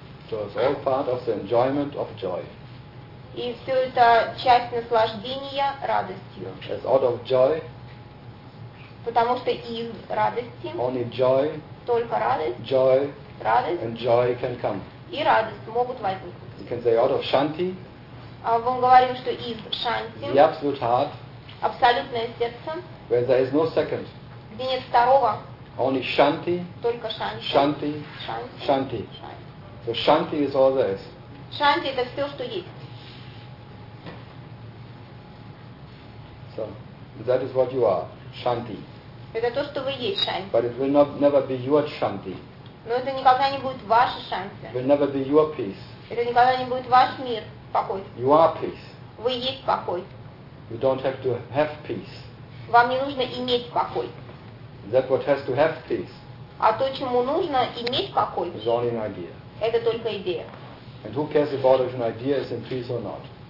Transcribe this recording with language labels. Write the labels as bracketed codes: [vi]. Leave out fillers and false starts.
[en] So it's all part of the enjoyment of joy. [ru] И все это часть наслаждения радостью. [en] As out of joy. [ru] Потому что из радости. [en] Only joy. [ru] Только радость. [en] Joy. [ru] Радость. [en] And joy can come. [ru] И радость могут возникнуть. [en] You can say out of shanti. [ru] А мы говорим, что из шанти. [en] The absolute heart. [ru] Абсолютное сердце. [en] Where there is no second. [ru] Где нет второго. [en] Only shanti. [ru] Только шанти. [en] Shanti. [ru] Shanti. [en] Shanti. So shanti is all there is. [ru] Shanti это все, что есть. [en] So that is what you are, shanti. [ru] Это то, что вы есть, шанти. [en] But it will not never be your shanti. [ru] Но это никогда не будет ваша шанти. [en] It will never be your peace. [ru] Это никогда не будет ваш мир, покой. [en] You are peace. [ru] Вы есть покой. [en] You don't have to have peace. [ru] Вам не нужно иметь покой. [en] That what has to have peace. [ru] А то, чему нужно иметь покой. [en] Is only an idea. [ru] Это только идея. [en] And who cares about if an idea is in peace or not?